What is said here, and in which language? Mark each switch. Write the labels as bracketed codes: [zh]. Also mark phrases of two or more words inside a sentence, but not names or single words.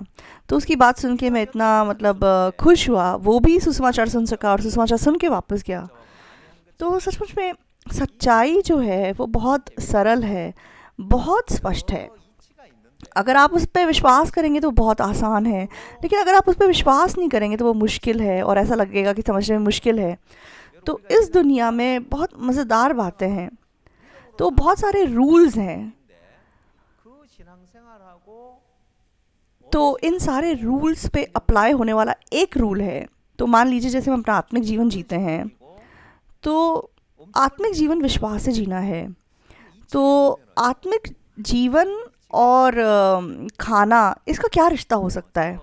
[hi] तो उसकी बात सुन के मैं इतना मतलब खुश हुआ, वो भी सुसमाचार सुन सका और सुसमाचार सुन के वापस गया। तो सचमुच में सच्चाई जो है वो बहुत सरल है, बहुत स्पष्ट है। [ko] 이치가 있는데 [hi] अगर आप उस पर विश्वास करेंगे तो बहुत आसान है, लेकिन अगर आप उस पर विश्वास नहीं करेंगे तो वो मुश्किल है और ऐसा लगेगा कि समझने में मुश्किल है। तो इस दुनिया में बहुत मज़ेदार बातें हैं, तो बहुत सारे रूल्स हैं। [ko] 그 신앙생활하고 [hi] तो इन सारे रूल्स पे अप्लाई होने वाला एक रूल है। तो मान लीजिए जैसे हम अपना आत्मिक जीवन जीते हैं, तो आत्मिक जीवन विश्वास से जीना है। तो आत्मिक जीवन और खाना, इसका क्या रिश्ता हो सकता है?